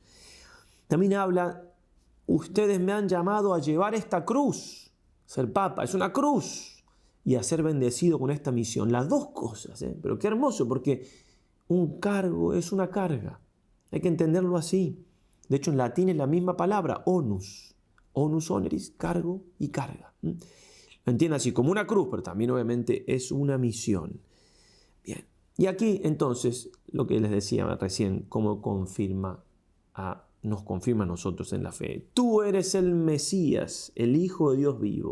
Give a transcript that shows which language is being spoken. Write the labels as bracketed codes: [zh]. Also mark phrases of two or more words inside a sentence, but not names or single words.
[es] También habla: ustedes me han llamado a llevar esta cruz. Ser Papa es una cruz, y a ser bendecido con esta misión. Las dos cosas, pero qué hermoso, porque un cargo es una carga. Hay que entenderlo así. De hecho, en latín es la misma palabra, onus. [la] Onus oneris, [es] cargo y carga. Lo entiende así, como una cruz, pero también obviamente es una misión. Bien. Y aquí, entonces, lo que les decía recién, cómo nos confirma a nosotros en la fe. Tú eres el Mesías, el Hijo de Dios vivo.